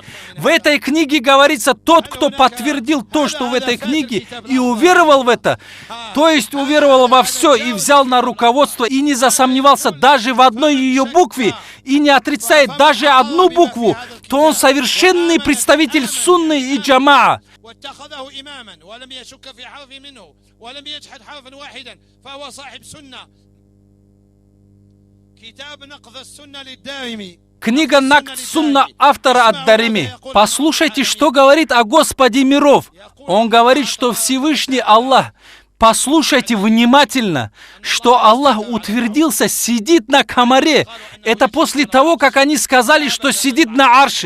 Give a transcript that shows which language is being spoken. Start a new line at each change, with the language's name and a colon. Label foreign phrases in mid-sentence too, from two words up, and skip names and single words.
Russian: В этой книге говорится: тот, кто подтвердил то, что в этой книге, и уверовал в это, то есть уверовал во все и взял на руководство, и не засомневался даже в одной ее букве, и не отрицает даже одну букву, то он совершенный представитель сунны и джамаа.
Arabic: واتخذه إماما ولم يشك في حرف منه ولم يجحد حرفا واحدا فهو صاحب سنة. كتاب نقض السنة للدارمي.
Russian: Книга Накд Сунна автора Ад-Дарими. Послушайте, что говорит о Господе миров. Он говорит, что Всевышний Аллах, послушайте внимательно, что Аллах утвердился, сидит на камаре. Это после того, как они сказали, что сидит на арше.